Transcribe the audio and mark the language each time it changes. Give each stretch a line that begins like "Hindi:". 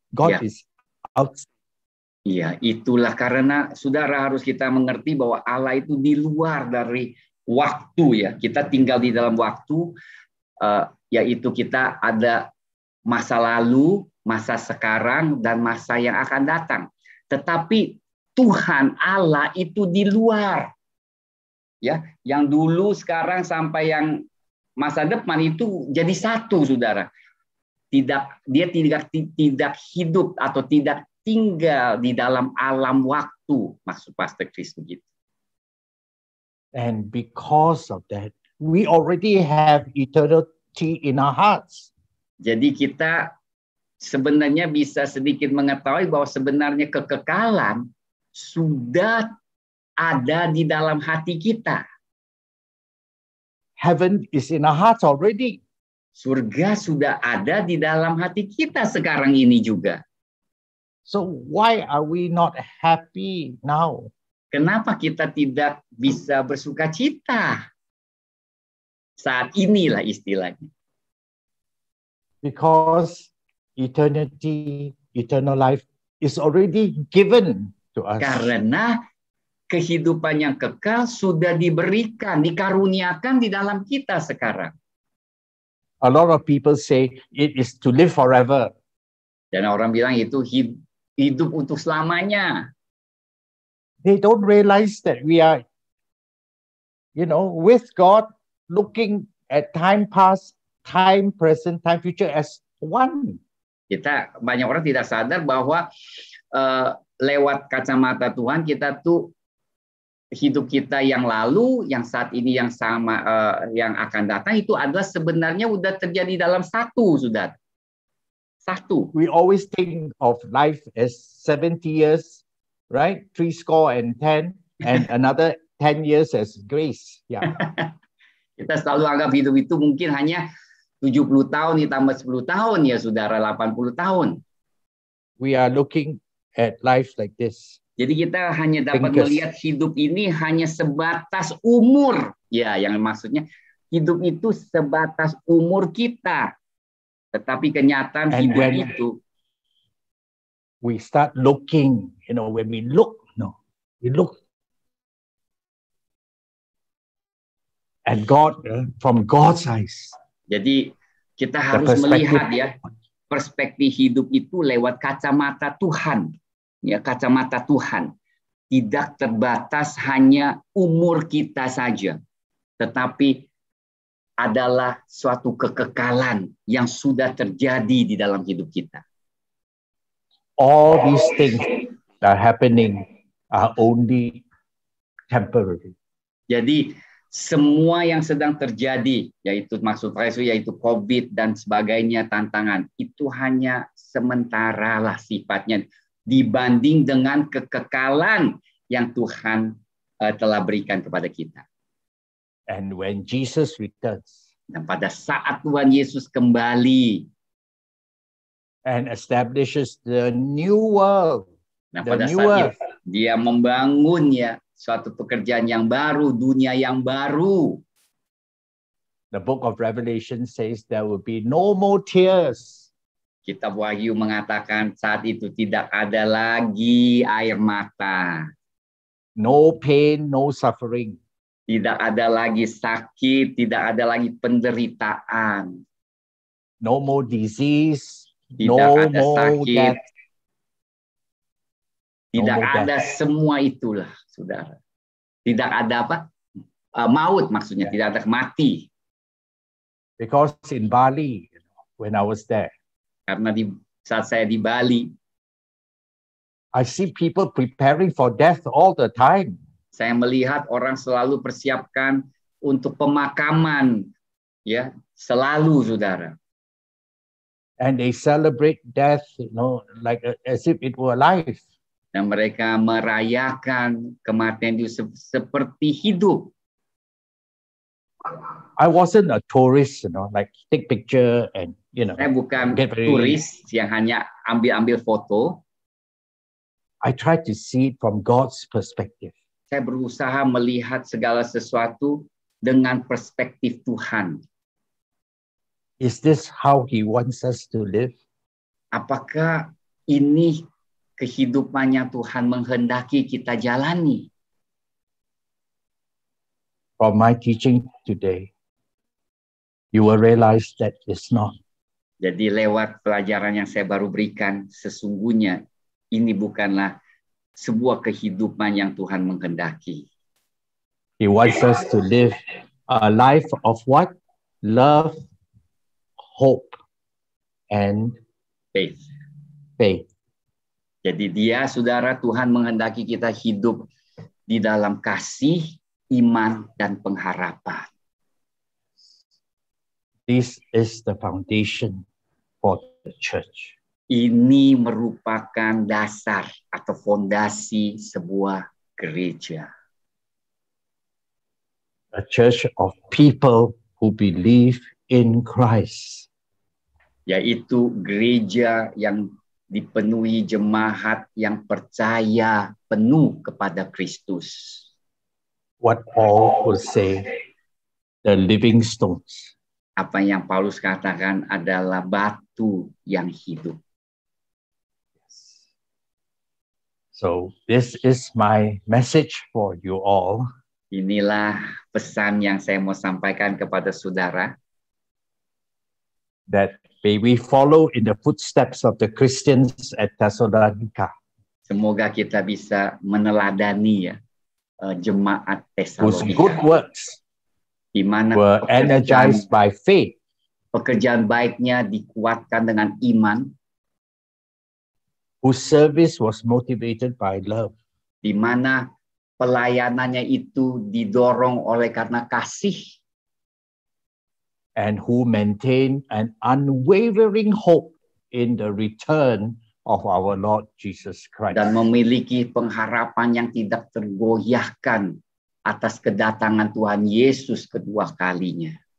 English: God Yeah. is outside.
Indonesian: Iya, itulah karena saudara harus kita mengerti bahwa Allah itu di luar dari waktu ya. Kita tinggal di dalam waktu, yaitu kita ada masa lalu, masa sekarang, dan masa yang akan datang. Tetapi Tuhan Allah itu di luar. Ya, yang dulu, sekarang, sampai yang masa depan itu jadi satu, saudara. Dia tidak hidup atau tidak tinggal di dalam alam waktu, maksud Pastor Chris begitu.
English: And because of that, we already have eternity in our hearts.
Indonesian: Jadi kita sebenarnya bisa sedikit mengetahui bahwa sebenarnya kekekalan sudah ada di dalam hati kita.
English: Heaven is in our hearts already.
Indonesian: Surga sudah ada di dalam hati kita sekarang ini juga.
English: So why are we not happy now?
Indonesian: Kenapa kita tidak bisa bersuka cita saat inilah istilahnya?
English: Because eternity, eternal life is already given to us.
Indonesian: Karena kehidupan yang kekal sudah diberikan, dikaruniakan di dalam kita sekarang.
English: A lot of people say it is to live forever.
Indonesian: Dan orang bilang itu hidup untuk selamanya.
English: They don't realize that we are, with God, looking at time past, time present, time future as one.
Indonesian: Banyak orang tidak sadar bahwa lewat kacamata Tuhan kita tuh hidup kita yang lalu, yang saat ini, yang sama, yang akan datang itu adalah sebenarnya udah terjadi dalam satu, saudara. Satu.
English: We always think of life as 70 years, right? 70, and another 10 years as grace. Yeah.
Indonesian: Kita selalu anggap hidup itu mungkin hanya 70 tahun ditambah 10 tahun ya, saudara, 80 tahun.
English: We are looking at life like this.
Indonesian: Jadi kita hanya dapat melihat hidup ini hanya sebatas umur. Ya, yang maksudnya hidup itu sebatas umur kita. Tetapi kenyataan hidup itu.
English: We start looking, when we look at God from God's eyes.
Indonesian: Jadi kita harus melihat ya, perspektif hidup itu lewat kacamata Tuhan. Ya, kacamata Tuhan tidak terbatas hanya umur kita saja, tetapi adalah suatu kekekalan yang sudah terjadi di dalam hidup kita.
English: All these things that are happening are only temporary.
Indonesian: Jadi semua yang sedang terjadi, yaitu maksud saya yaitu COVID dan sebagainya, tantangan, itu hanya sementara lah sifatnya dibanding dengan kekekalan yang Tuhan telah berikan kepada kita.
English: And when Jesus returns,
Indonesian: dan pada saat Tuhan Yesus kembali
English: and establishes the new world,
Indonesian: nah pada saat dia membangun ya suatu pekerjaan yang baru, dunia yang baru.
English: The book of Revelation says there will be no more tears.
Indonesian: Kitab Wahyu mengatakan saat itu tidak ada lagi air mata.
English: No pain, no suffering.
Indonesian: Tidak ada lagi sakit, tidak ada lagi penderitaan.
English: No more disease,
Indonesian: tidak ada
English: more
Indonesian: sakit.
English: Death.
Indonesian: Tidak ada semua itulah, saudara. Tidak ada apa? Maut maksudnya, tidak ada mati.
English: Because in Bali, when I was there,
Indonesian: karena saat saya di Bali,
English: I see people preparing for death all the time.
Indonesian: Saya melihat orang selalu persiapkan untuk pemakaman, ya, selalu, saudara.
English: And they celebrate death, like as if it were life.
Indonesian: Dan mereka merayakan kematian itu seperti hidup.
English: I wasn't a tourist, like take picture and
Indonesian: Saya bukan turis yang hanya ambil foto.
English: I try to see it from God's perspective.
Indonesian: Saya berusaha melihat segala sesuatu dengan perspektif Tuhan.
English: Is this how He wants us to live?
Indonesian: Apakah ini kehidupannya Tuhan menghendaki kita jalani?
English: From my teaching today, you will realize that it's not.
Indonesian: Jadi lewat pelajaran yang saya baru berikan, sesungguhnya ini bukanlah sebuah kehidupan yang Tuhan menghendaki.
English: He wants us to live a life of what? Love, hope, and faith. Faith.
Indonesian: Jadi dia, saudara, Tuhan menghendaki kita hidup di dalam kasih, iman, dan pengharapan.
English: This is the foundation for the church.
Indonesian: Ini merupakan dasar atau fondasi sebuah gereja.
English: A church of people who believe in Christ.
Indonesian: Yaitu gereja yang dipenuhi jemaat yang percaya penuh kepada Kristus.
English: What Paul would say, the living stones.
Indonesian: Apa yang Paulus katakan adalah batu yang hidup.
English: So this is my message for you all.
Indonesian: Inilah pesan yang saya mau sampaikan kepada saudara.
English: that may we follow in the footsteps of the Christians at Thessalonica,
Indonesian: Semoga kita bisa meneladani ya jemaat
English: whose good
Indonesian: Tesalonika,
English: works
Indonesian: di mana
English: were energized by faith
Indonesian: pekerjaan baiknya dikuatkan dengan iman,
English: whose service was motivated by love,
Indonesian: di mana pelayanannya itu didorong oleh karena kasih,
English: and who maintain an unwavering hope in the return of our Lord Jesus Christ.
Indonesian: dan memiliki pengharapan yang tidak tergoyahkan atas kedatangan Tuhan Yesus kedua kalinya.